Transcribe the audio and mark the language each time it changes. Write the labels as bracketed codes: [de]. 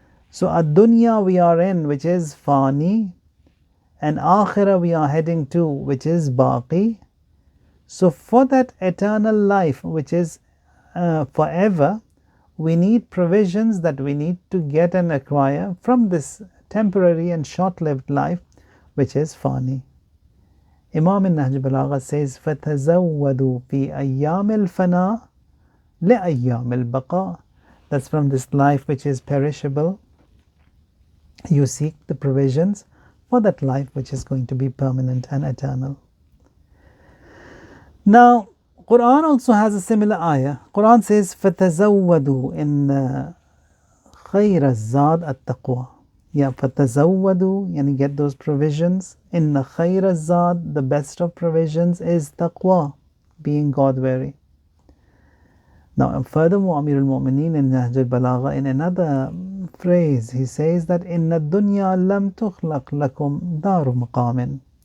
[en] So ad-dunya we are in, which is fani, and akhirah we are heading to, which is baqi. So for that eternal life, which is forever, we need provisions that we need to get and acquire from this temporary and short-lived life, which is fani. Imam in Nahj Balagha says, [ar] فَتَزَوَّدُوا فِي أَيَّامِ الْفَنَاءِ لِأَيَّامِ الْبَقَاءِ. [en] That's from this life which is perishable. You seek the provisions for that life which is going to be permanent and eternal. Now, Quran also has a similar ayah. Quran says, [ar] فَتَزَوَّدُوا إِنَّ خَيْرَ الزَّادِ التَّقْوَى. [en] Yeah, فَتَزَوَّدُوا, yani get those provisions. [ar] Inna khayra zad, [en] the best of provisions is taqwa, being God-wary. Now, furthermore, Amir al-Mu'mineen in Nahj al-Balagha, in another phrase, he says that [ar] Inna dunya lam tukhlaq lakum daru maqamin.